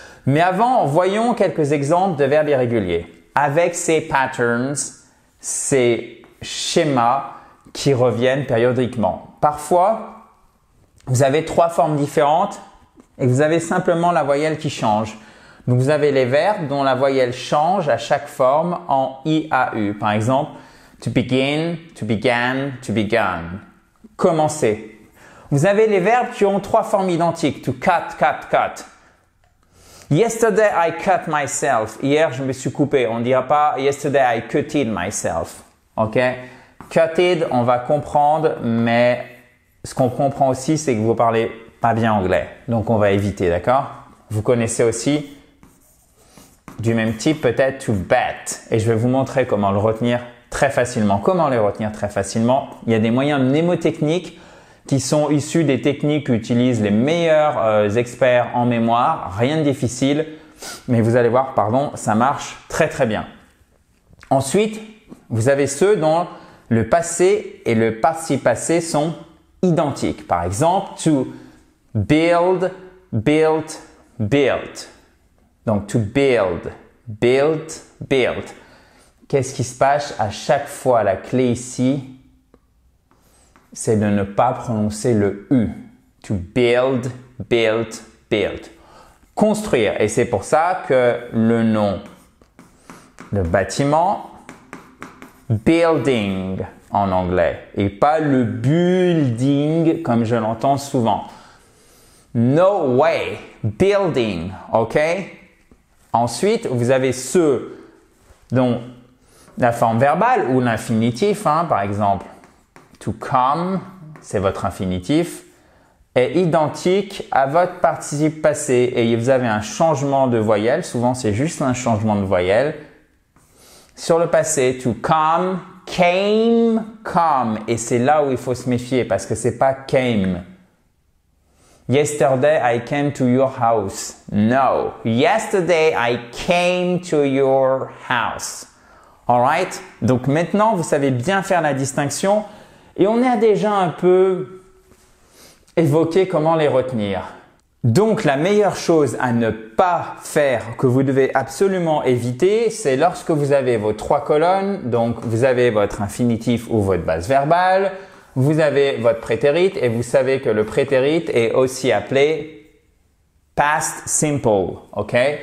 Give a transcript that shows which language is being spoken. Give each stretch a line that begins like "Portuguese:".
French: Mais avant, voyons quelques exemples de verbes irréguliers avec ces patterns, ces schémas qui reviennent périodiquement. Parfois, vous avez 3 formes différentes et vous avez simplement la voyelle qui change. Donc, vous avez les verbes dont la voyelle change à chaque forme en IAU.
English: Par exemple, to begin, to began, to begun.
French: Commencer. Vous avez les verbes qui ont 3 formes identiques.
English: To cut, cut, cut. Yesterday I cut myself.
French: Hier, je me suis coupé. On ne dira pas
English: yesterday I cutted myself.
French: OK? Cutted, on va comprendre, mais ce qu'on comprend aussi, c'est que vous parlez pas bien anglais. Donc, on va éviter, d'accord? Vous connaissez aussi du même type, peut-être to bet. Et je vais vous montrer comment le retenir très facilement. Comment les retenir très facilement? Il y a des moyens mnémotechniques qui sont issus des techniques qu'utilisent les meilleurs experts en mémoire. Rien de difficile, mais vous allez voir, pardon, ça marche très très bien. Ensuite, vous avez ceux dont le passé et le participe passé sont identiques.
English: Par exemple, to build, built, built. Donc, to build, built, built.
French: Qu'est-ce qui se passe à chaque fois? La clé ici, c'est de ne pas prononcer le U.
English: To build, built, built. Construire.
French: Et c'est pour ça que le nom de bâtiment, building en anglais, et pas le building comme je l'entends souvent.
English: No way,
French: building, ok? Ensuite, vous avez ceux dont la forme verbale ou l'infinitif, par exemple, to come, c'est votre infinitif, est identique à votre participe passé et vous avez un changement de voyelle, souvent c'est juste un changement de voyelle. Sur le passé,
English: to come, came, come,
French: et c'est là où il faut se méfier parce que c'est pas came.
English: Yesterday I came to your house. No. Yesterday I came to your house. Alright?
French: Donc maintenant, vous savez bien faire la distinction et on a déjà un peu évoqué comment les retenir. Donc la meilleure chose à ne pas faire, que vous devez absolument éviter, c'est lorsque vous avez vos trois colonnes, donc vous avez votre infinitif ou votre base verbale, vous avez votre prétérit et vous savez que le prétérit est aussi appelé past simple, ok?